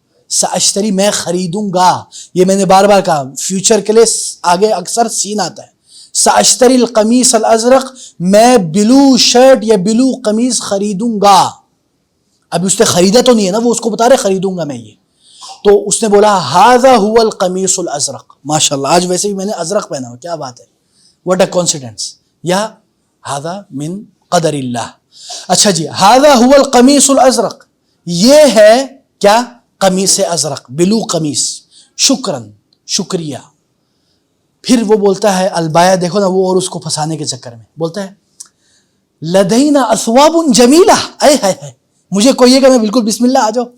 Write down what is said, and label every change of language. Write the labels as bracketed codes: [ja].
[ur] ساشتری میں خریدوں گا، یہ میں نے بار بار کہا فیوچر کے لیے آگے اکثر سین آتا ہے. [ar] ساشتری القمیص الازرق، [ur] میں بلو شرٹ یا بلو قمیص خریدوں گا. ابھی اس نے خریدا تو نہیں ہے نا، وہ اس کو بتا رہے خریدوں گا میں یہ. تو اس نے بولا [ar] ھذا هو القمیص الازرق. [ur] ماشاءاللہ آج ویسے بھی میں نے ازرق پہنا ہوا، کیا بات ہے، [en] what a coincidence, [ar] یا ھذا من قدر اللہ. [ur] اچھا جی، [ar] ھذا هو القمیص الازرق، [ur] یہ ہے کیا؟ قمیص ازرق، بلو قمیص. شکراً، شکریہ. پھر وہ بولتا ہے البایا، دیکھو نا وہ اور اس کو پھنسانے کے چکر میں بولتا ہے [ar] لدینا اثواب جمیلہ، [ur] اے ہے مجھے کوئی ہے کہ میں بالکل بسم اللہ آ جاؤ.